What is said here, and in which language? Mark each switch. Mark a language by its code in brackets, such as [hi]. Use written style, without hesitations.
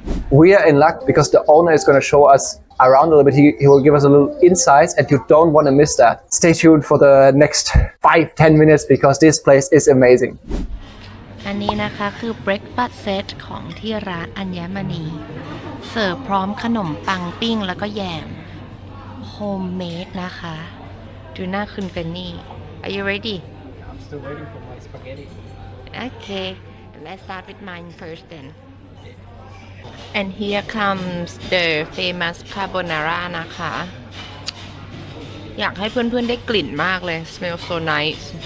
[en] We are in luck because the owner is going to show us around a little bit. He will give us a little insights and you don't want to miss that. Stay tuned for the next 5-10 minutes because this place is amazing. [th] อันนี้นะคะคือ breakfast set ของที่ร้านอัญมณีเสิร์ฟพร้อมขนมปังปิ้งแล้วก็แยม homemade นะคะดูหน้าคุณเฟนนี่ [en] Are you ready? I'm still waiting for my spaghetti. Okay, let's start with mine first then. And here comes the famous carbonara [th] นะคะอยากให้เพื่อนๆได้กลิ่นมากเลย [en] smell so nice